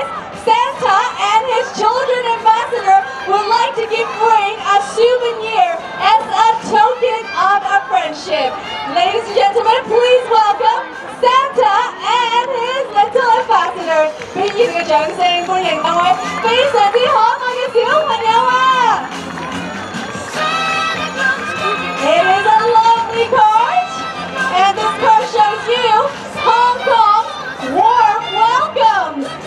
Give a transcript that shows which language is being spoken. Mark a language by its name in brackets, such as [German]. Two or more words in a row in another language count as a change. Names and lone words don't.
[English] Santa and his children ambassador would like to give Rain a souvenir as a token of a friendship. Ladies and gentlemen, please welcome Santa and his little ambassador. [Cantonese] 俾熱烈嘅掌聲歡迎兩位非常之可愛嘅小朋友啊 [English] ！It is a lovely card, and this card shows you Hong Kong's warm welcome.